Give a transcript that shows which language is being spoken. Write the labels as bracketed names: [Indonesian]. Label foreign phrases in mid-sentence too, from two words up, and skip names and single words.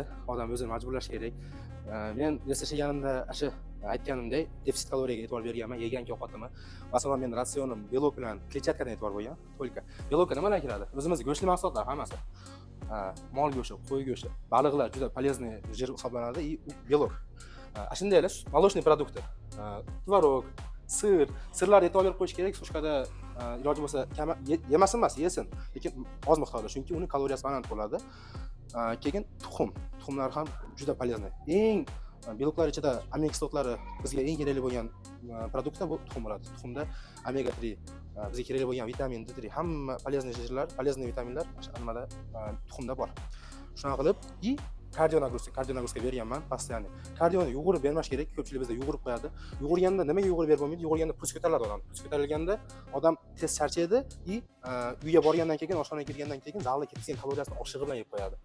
[Uzbek] Odam o'zini majburlash kerak. Men yashaganimda shu aytganimdek, defitsit kaloriyaga e'tibor berganman, yegan ovqatimni. Masalan, men ratsionim belok bilan kletchatkadan e'tibor bo'lgan. To'lka. Belokka nimadan kiradi? O'zimizning go'shtli mahsulotlar hammasi. Mol go'shti, qo'y go'shti, baliqlar juda полезный jir hisoblanadi и belok. Shundaylar [Russian] молочный продукты. [Uzbek] Tvorog, sirlarga e'tibor berib qo'yish kerak. Sushkada iloji bo'lsa yemasin emas, yesin, lekin oz miqdorda, chunki uni kaloriyasi baland bo'ladi. Keyin tuxumlar ham juda полезный. Eng beloklar ichida omega kislotlari bizga eng kerakli bo'lgan produktlar bu tuxum bo'ladi. Tuxumda omega 3, bizga kerakli bo'lgan vitamin D3, hamma полезный jirlar, полезный vitaminlar nimada tuxumda bor. Shunaqa qilib, kardio nagruska berganman, постоянно. Kardioni yugurib bermash kerak, ko'pchilik bizda yugurib qo'yadi. Yugurganda nimaga yugurib berib bo'lmaydi? Yugurganda puls ko'tariladi odam. Puls ko'tarilganda odam tez charchaydi, uyga borgandan keyin, oshxonaga kirgandan keyin zalda ketgan kaloriyasini oshig'i bilan yeb qo'yadi.